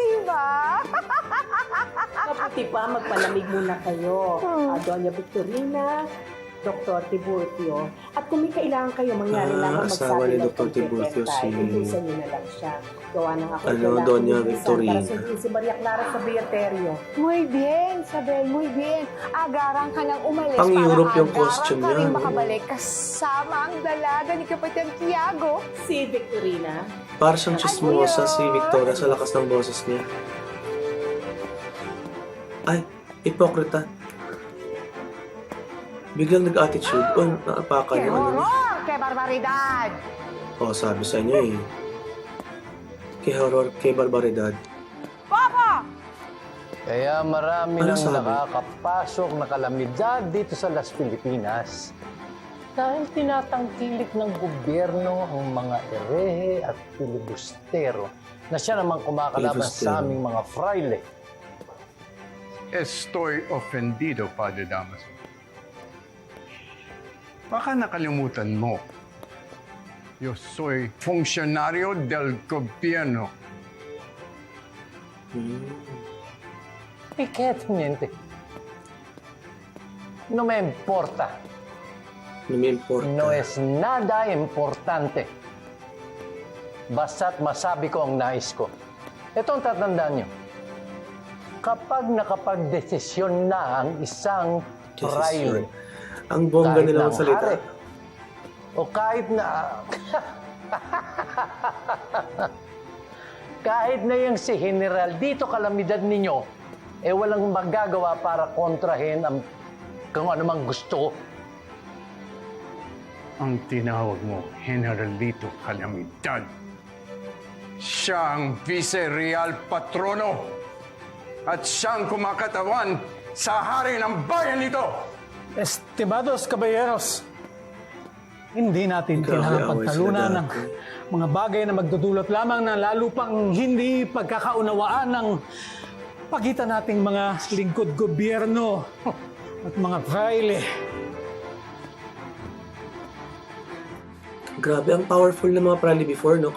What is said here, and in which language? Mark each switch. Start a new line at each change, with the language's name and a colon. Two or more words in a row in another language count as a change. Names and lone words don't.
Filipino: Mabuti pa, magpalamig muna kayo. Doña Victorina, Dr. Tiburcio. At kung may kailangan kayo, mangyari lamang asawa ni magsabi ng Dr. Tiburcio si... Utusan niyo na lang siya. Gawa ng ako. Ano, Doña Victorina. Para sundin si Maria Clara sa Beaterio.
Spanish: Muy bien, Isabel, muy bien.
Filipino: Agarang ka nang umalis Pang para Europe yung agarang costume ka rin niya, no? makabalik kasama ang dalaga ni Kapitang Tiago. Si Victorina. Para siyang chismosa si Victoria sa lakas ng boses niya. Ay, hipokrita. Biglang nag-attitude. Oh, naapakan
Spanish: ¡Qué
Filipino: yung ano.
Spanish: horror! ¡Qué barbaridad!
Filipino: Oh, sabi sa inyo eh. Kay horror, kay barbaridad. Papa! Kaya marami Ano nang sabi? nakakapasok na kalamidad dito sa Las Filipinas dahil tinatangkilik ng gobyerno ang mga erehe at filibustero na siya naman kumakalaban Filibustero. sa aming mga fraile.
Spanish: Estoy ofendido, Padre Damaso.
Filipino: Baka nakalimutan mo.
Spanish: Yo soy funcionario del gobierno. ¿Y qué, teniente? No me importa. No me importa. No es nada importante.
Filipino: Basta't masabi ko ang nais ko. Ito ang tatandaan nyo. Kapag nakapagdesisyon na ang isang fraile, ang bongga kahit nila na magsalita. hari, o kahit na kahit na yung si General dito kalamidad ninyo, walang magagawa para kontrahin ang kung anumang gusto ko. Ang tinawag mo, Generalito Calamidad. Siya ang Vice-Real Patrono at siyang kumakatawan sa hari ng bayan nito.
Spanish: Estimados caballeros,
Filipino: hindi natin Grabe, kailangan away pagtalunan sila ng mga bagay na magdudulot lamang ng lalo pang hindi pagkakaunawaan ng pagitan nating mga lingkod gobyerno at mga fraile. Grabe, ang powerful ng mga prali before, no?